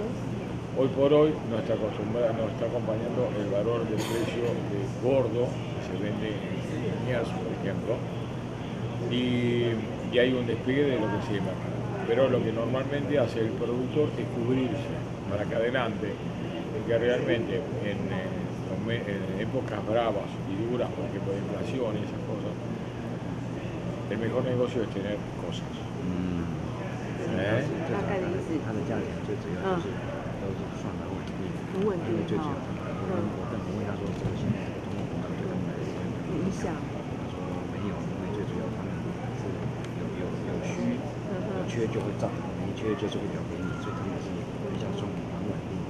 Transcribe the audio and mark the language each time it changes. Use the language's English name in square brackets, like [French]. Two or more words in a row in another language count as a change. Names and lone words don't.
[Spanish] Hoy por hoy nos está acompañando el valor del precio de gordo que se vende en Liniers, por ejemplo, y hay un despliegue de lo que se llama. Pero lo que normalmente hace el productor es cubrirse para que adelante, en que realmente en épocas bravas y duras, por ejemplo, de inflación y esas cosas, el mejor negocio es tener cosas. [Chinese] 大概的意思。它的价钱最主要就是都是算蛮稳定的，很稳定因为最主要我问他说这个现在的通货膨胀对他们来说有影响。他说没有，因为最主要他们是有需有缺就会涨，没缺就是会比较便宜，所以他们是比较算蛮稳定的。